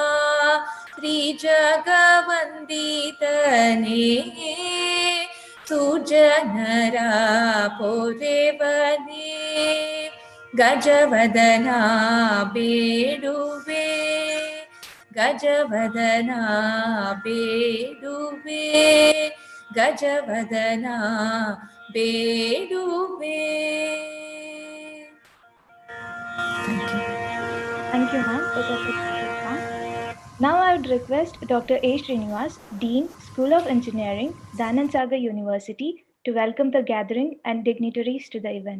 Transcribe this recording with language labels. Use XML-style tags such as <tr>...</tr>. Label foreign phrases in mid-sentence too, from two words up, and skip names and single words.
<kn>ತ್ರಿಜಗವಂದಿತನೇ ಸುಜನರ ಪೊರೆವನೇ ಗಜವದನಾ ಬೇಡುವೆ ಗಜವದನಾ ಬೇಡುವೆ ಗಜವದನಾ ಬೇಡುವೆ.</kn> <en>Thank you, ma'am. It was a great song. Now I would request Dr. A. Srinivas, Dean, School of Engineering, Dayananda Sagar University, to welcome the gathering and dignitaries to the event.</en>